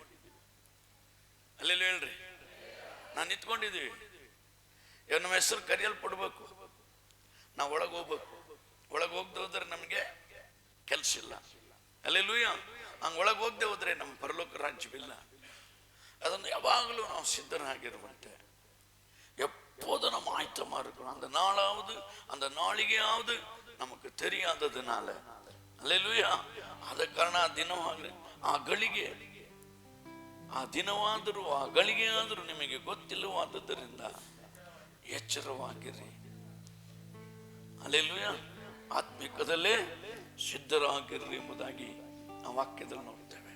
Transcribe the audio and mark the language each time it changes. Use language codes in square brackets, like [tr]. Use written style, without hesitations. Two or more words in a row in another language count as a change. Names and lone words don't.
[kn] ಅಲ್ಲೆಲ್ಲ ಹೇಳ್ರಿ, ನಾವು ನಿಂತ್ಕೊಂಡಿದ್ದೀವಿ. ನಮ್ಮ ಹೆಸರು ಕರೆಯಲ್ಪಡ್ಬೇಕು, ನಾವು ಒಳಗೆ ಹೋಗ್ಬೇಕು. ಒಳಗೆ ಹೋಗದೆ ಹೋದ್ರೆ ನಮಗೆ ಕೆಲಸ ಇಲ್ಲ. ಹಲ್ಲೆಲೂಯಾ. ಹಂಗೆ ಒಳಗೆ ಹೋಗದೆ ಹೋದ್ರೆ ನಮ್ಮ ಪರಲೋಕ ರಾಜ್ಯವಿಲ್ಲ. ಅದನ್ನು ಯಾವಾಗಲೂ ನಾವು ಸಿದ್ಧರಾಗಿರುವಂತೆ [ta] எப்போதும் நம்ம ஆயத்தமா இருக்கணும். அந்த நாளாவது அந்த நாளிகையாவது நமக்கு தெரியாததுனால அல்லேலூயா. [kn] ಆದ ಕಾರಣ ಆ ದಿನವಾಗಲಿ ಆ ಗಳಿಗೆ ಆ ದಿನವಾದರೂ ಆ ಗಳಿಗೆಯಾದರೂ ನಿಮಗೆ ಗೊತ್ತಿಲ್ಲವಾದದ್ದರಿಂದ ಎಚ್ಚರವಾಗಿರಿ. ಹಲ್ಲೆಲೂಯಾ. ಆತ್ಮಿಕದಲ್ಲೇ ಸಿದ್ಧರಾಗಿರ್ರಿ ಎಂಬುದಾಗಿ ಆ ವಾಕ್ಯದಲ್ಲಿ ನೋಡ್ತೇವೆ.